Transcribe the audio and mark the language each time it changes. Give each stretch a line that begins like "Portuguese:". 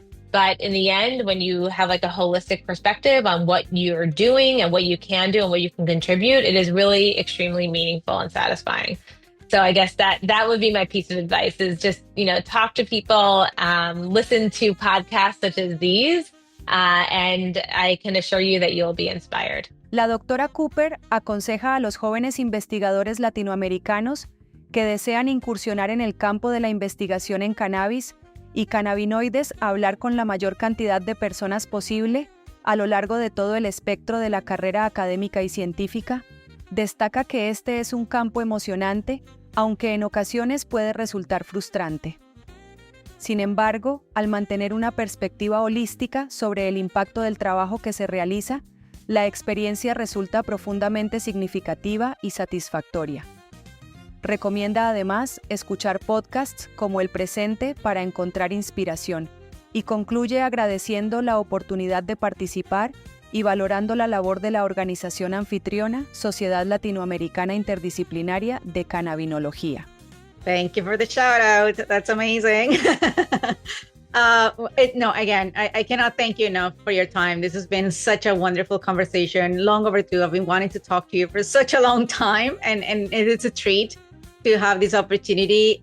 English: But in the end, when you have like a holistic perspective on what you're doing and what you can do and what you can contribute, it is really extremely meaningful and satisfying. So I guess that would be my piece of advice is just, talk to people, listen to podcasts such as these, and I can assure you that you'll be inspired.
Spanish: La doctora Cooper aconseja a los jóvenes investigadores latinoamericanos que desean incursionar en el campo de la investigación en cannabis y cannabinoides a hablar con la mayor cantidad de personas posible a lo largo de todo el espectro de la carrera académica y científica. Destaca que este es un campo emocionante, aunque en ocasiones puede resultar frustrante. Sin embargo, al mantener una perspectiva holística sobre el impacto del trabajo que se realiza, la experiencia resulta profundamente significativa y satisfactoria. Recomienda además escuchar podcasts como El Presente para encontrar inspiración y concluye agradeciendo la oportunidad de participar y valorando la labor de la organización anfitriona Sociedad Latinoamericana Interdisciplinaria de Cannabinología.
English: Thank you for the shout out. That's amazing. I cannot thank you enough for your time. This has been such a wonderful conversation, long overdue. I've been wanting to talk to you for such a long time, and it's a treat to have this opportunity.